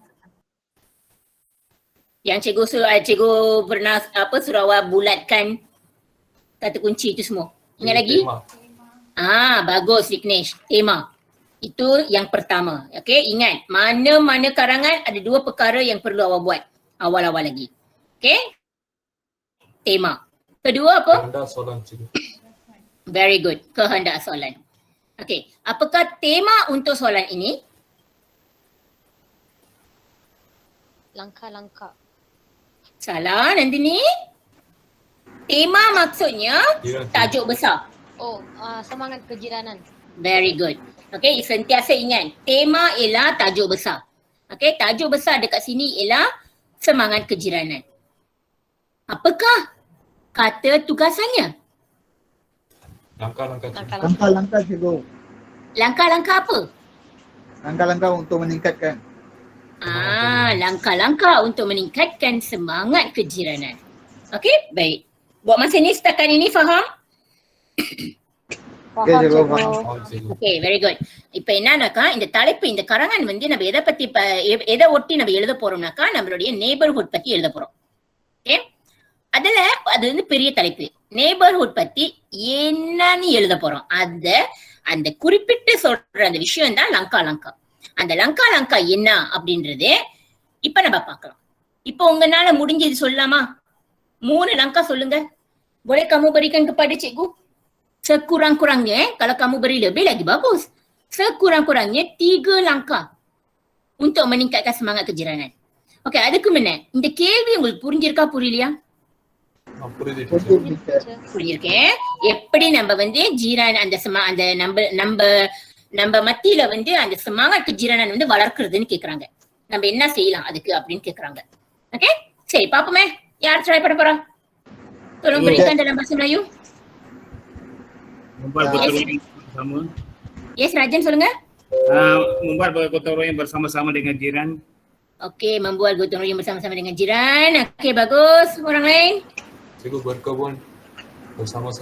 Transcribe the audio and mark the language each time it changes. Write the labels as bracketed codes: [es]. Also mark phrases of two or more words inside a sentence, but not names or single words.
[ms] Yang cikgu pernah suruh awak bulatkan kata kunci tu semua. Ingat lagi? Bagus Vignesh. Tema. Itu yang pertama. Okay, ingat. Mana-mana karangan ada 2 perkara yang perlu awak buat awal-awal lagi. Okay? Tema. Kedua apa? Kehendak soalan cikgu. [en] Very good. [ms] Kehendak soalan. Okay. Apakah tema untuk soalan ini? Langkah-langkah. Salah Nandini. Tema maksudnya tajuk besar. Semangat kejiranan. [en] Very good. [ms] Okay, sentiasa ingat. Tema ialah tajuk besar. Okay, tajuk besar dekat sini ialah semangat kejiranan. Apakah kata tugasannya? Langkah-langkah cikgu. Langkah-langkah apa? Langkah-langkah untuk meningkatkan. Langkah-langkah untuk meningkatkan semangat kejiranan. Okey, baik. Buat masa ni setakat ini faham? Faham cikgu. [en] Okay, very good. [ta] இப்ப என்னன்னாக்கா இந்த தலைப்பு இந்த கரங்கன் வந்து நம்ம எதை பத்தி எதை ஒட்டி நம்ம எழுத போறோம்னாக்கா நம்மளுடைய நெய்பர்ஹுட் பத்தி எழுத போறோம். ஓகே, அதுல அது வந்து பெரிய தலைப்பு. நெய்பர்ஹுட் பத்தி என்னன்னு எழுத போறோம். அந்த குறிப்பிட்டு சொல்ற அந்த விஷயம் தான் லங்கா. அந்த லங்கா என்ன அப்படின்றது இப்ப நம்ம பார்க்கலாம். இப்ப உங்களால முடிஞ்சது சொல்லலாமா? 3 langkah சொல்லுங்க. Boleh kamu berikan kepada cikgu? Sekurang-kurangnya, kalau kamu beri lebih lagi bagus. Sekurang-kurangnya 3 langkah untuk meningkatkan semangat kejiranan. Okay, அதுக்கு முன்ன இந்த கேள்வி உங்களுக்கு புரிஞ்சிருக்கா புரியலையா? புரிஞ்சிருக்கேன். எப்படி நம்ம வந்து ஜீரான் அந்த நம்ம மத்தியில வந்து அந்த [ms] semangat kejiranan [ta] வந்து வளர்க்கிறதுன்னு கேக்குறாங்க. நம்ம என்ன செய்யலாம் அதுக்கு அப்படின்னு கேக்குறாங்க. ஓகே, சரி பாப்போமே. யார் ட்ரை பண்ண போறா? [ms] Tolong berikan dalam bahasa Melayu. Membuat gotong royong bersama. [ta] Yes, Rajan சொல்லுங்க. [ms] Membuat gotong royong bersama-sama dengan jiran. Okey, membuat gotong royong bersama-sama dengan jiran. Okey, bagus. Orang lain? Cikgu berkebun bersama-sama.